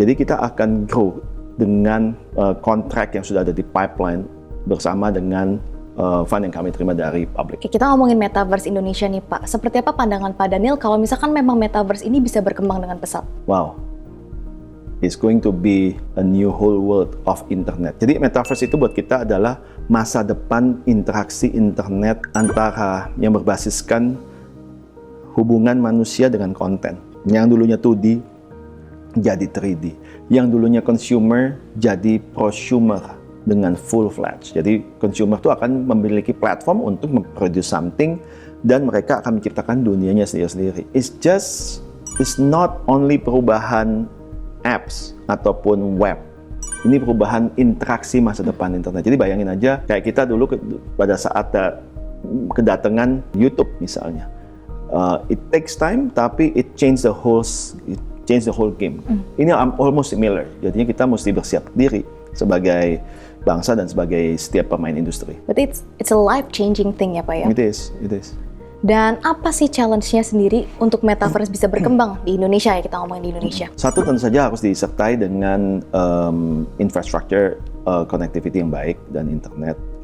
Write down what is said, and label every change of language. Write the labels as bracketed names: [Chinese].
[Indonesian] Jadi kita akan grow dengan kontrak yang sudah ada di pipeline bersama dengan fund yang kami terima dari publik. Oke, kita ngomongin Metaverse Indonesia nih Pak. Seperti apa pandangan Pak Daniel kalau misalkan memang Metaverse ini bisa berkembang dengan pesat? Wow. [English] It's going to be a new whole world of internet. [Indonesian] Jadi Metaverse itu buat kita adalah masa depan interaksi internet antara yang berbasiskan hubungan manusia dengan konten. Yang dulunya 2D jadi 3D. Yang dulunya consumer jadi prosumer dengan full-fledged. Jadi consumer itu akan memiliki platform untuk memproduce something dan mereka akan menciptakan dunianya sendiri-sendiri. [English] It's not only [Indonesian] perubahan apps ataupun web. Ini perubahan interaksi masa depan internet. Jadi bayangin aja kayak kita dulu pada saat kedatangan YouTube misalnya. [English] It takes time [Indonesian] tapi [English] it change the whole game. [Indonesian] Ini [English] almost similar. [Indonesian] Jadinya kita mesti bersiap diri sebagai bangsa dan sebagai setiap pemain industri. [English] But it's a life changing thing [Indonesian] ya Pak ya? [English] It is. [Indonesian] Dan apa sih challenge-nya sendiri untuk Metaverse bisa berkembang di Indonesia ya, kita ngomongin di Indonesia? Satu tentu saja harus disertai dengan infrastructure connectivity yang baik dan internet.